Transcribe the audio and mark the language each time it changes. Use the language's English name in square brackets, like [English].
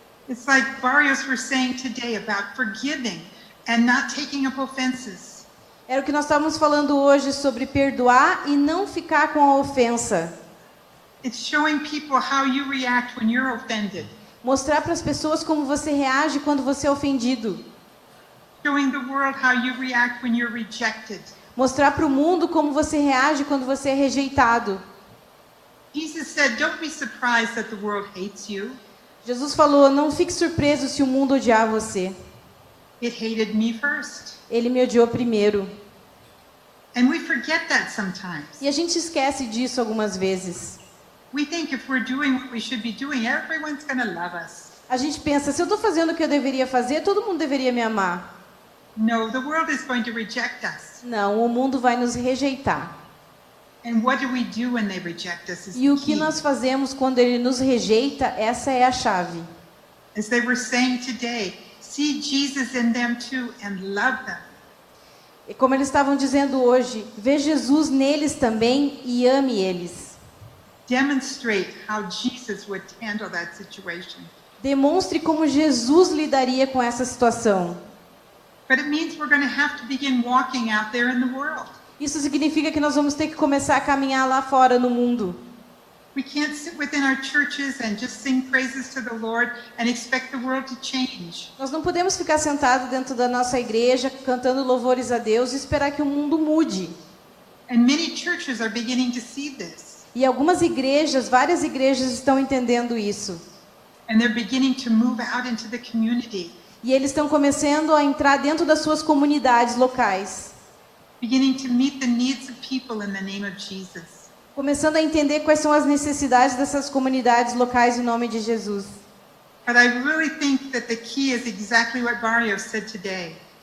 [English] It's like Barrios were saying today about forgiving and not taking up offenses. [Portuguese] Era o que nós estávamos falando hoje sobre perdoar e não ficar com a ofensa. [English] It's showing people how you react when you're offended. [Portuguese] Mostrar para as pessoas como você reage quando você é ofendido. [English] Showing the world how you react when you're rejected. [Portuguese] Mostrar para o mundo como você reage quando você é rejeitado. [English] Jesus said, "Don't be surprised that the world hates you. [Portuguese] Jesus falou, não fique surpreso se o mundo odiar você. [English] It hated me first." [Portuguese] Ele me odiou primeiro. [English] And we forget that sometimes. [Portuguese] E a gente esquece disso algumas vezes. [English] We think if we're doing what we should be doing, everyone's going to love us. [Portuguese] A gente pensa, se eu estou fazendo o que eu deveria fazer, todo mundo deveria me amar. [English] No, the world is going to reject us. [Portuguese] Não, o mundo vai nos rejeitar. [English] And what do we do when they reject us is [Portuguese] E o [English] the [Portuguese] que [English] key. [Portuguese] nós fazemos quando ele nos rejeita, essa é a chave. [English] As they were saying today, see Jesus in them too and love them. [Portuguese] E como eles estavam dizendo hoje, vê Jesus neles também e ame eles. [English] Demonstrate how Jesus would handle that situation. [Portuguese] Demonstre como Jesus lidaria com essa situação. [English] But it means we're going to have to begin walking out there in the world. [Portuguese] Isso significa que nós vamos ter que começar a caminhar lá fora no mundo. [English] We can't sit within our churches and just sing praises to the Lord and expect the world to change. [Portuguese] Nós não podemos ficar sentados dentro da nossa igreja, cantando louvores a Deus e esperar que o mundo mude. [English] And many churches are beginning to see this. [Portuguese] E algumas igrejas, várias igrejas estão entendendo isso. [English] And they're beginning to move out into the community. [Portuguese] E eles estão começando a entrar dentro das suas comunidades locais. [English] Beginning to meet the needs of people in the name of Jesus. [Portuguese] Começando a entender quais são as necessidades dessas comunidades locais em nome de Jesus. [English] But I really think that the key is exactly what Barrios said today.